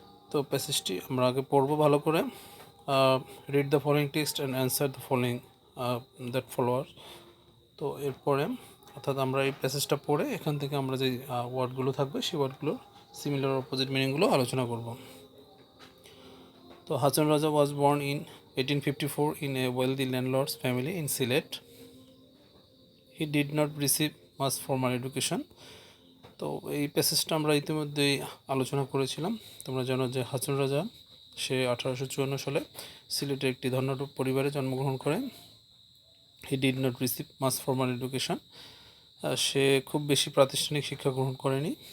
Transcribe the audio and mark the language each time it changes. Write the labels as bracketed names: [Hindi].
[Bangla] তো প্যাসেজটি আমরা আগে পড়বো ভালো করে। [English] Read the following text and answer the following that follower. [Bangla] তো এরপরে অর্থাৎ আমরা এই প্যাসেজটা পড়ে এখান থেকে আমরা যে ওয়ার্ডগুলো থাকবে সেই ওয়ার্ডগুলোর সিমিলার অপোজিট মিনিংগুলো আলোচনা করব। [English] তো Hasan Raja was born in 1854 in a wealthy landlord's family in Sylhet. He did not receive much formal education. [Bangla] তো এই প্যাসেজটা আমরা ইতিমধ্যেই আলোচনা করেছিলাম। তোমরা জানো যে হাসান রাজা সে 1854 সালে সিলেটের একটি ধনাঢ্য পরিবারে জন্মগ্রহণ করেন। [English] he did not receive much formal education, [Bangla] সে খুব বেশি প্রাতিষ্ঠানিক শিক্ষা গ্রহণ করেনি।